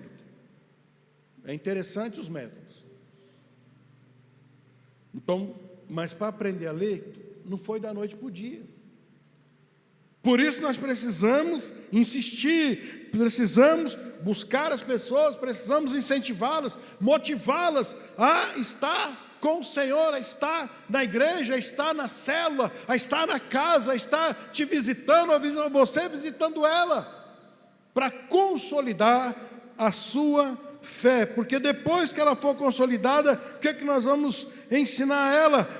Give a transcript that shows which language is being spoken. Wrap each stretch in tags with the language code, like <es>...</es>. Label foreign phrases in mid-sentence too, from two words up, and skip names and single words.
<pt>É interessante os métodos. Então, mas para aprender a ler, não foi da noite para o dia. Por isso nós precisamos insistir, precisamos buscar as pessoas, precisamos incentivá-las, motivá-las a estar com o Senhor, a estar na igreja, a estar na célula, a estar na casa, a estar te visitando, a você visitando ela, para consolidar a sua fé, porque depois que ela for consolidada, o que nós vamos ensinar a ela?</pt>